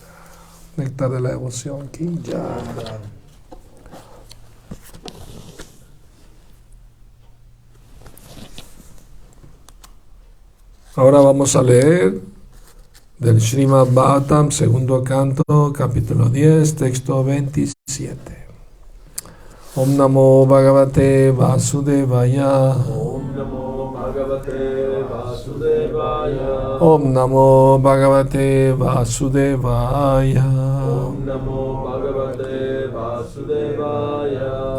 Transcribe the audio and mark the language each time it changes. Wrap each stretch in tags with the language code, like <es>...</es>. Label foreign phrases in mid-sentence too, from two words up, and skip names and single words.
<es>Néctar de la Devoción, Kinja. Ahora vamos a leer del Srimad Bhagavatam, segundo canto, capítulo 10, texto 27.</es> <sa>ॐ नमो भगवते वासुदेवाय. ॐ नमो भगवते वासुदेवाय. ॐ नमो भगवते वासुदेवाय. ॐ नमो भगवते वासुदेवाय.</sa>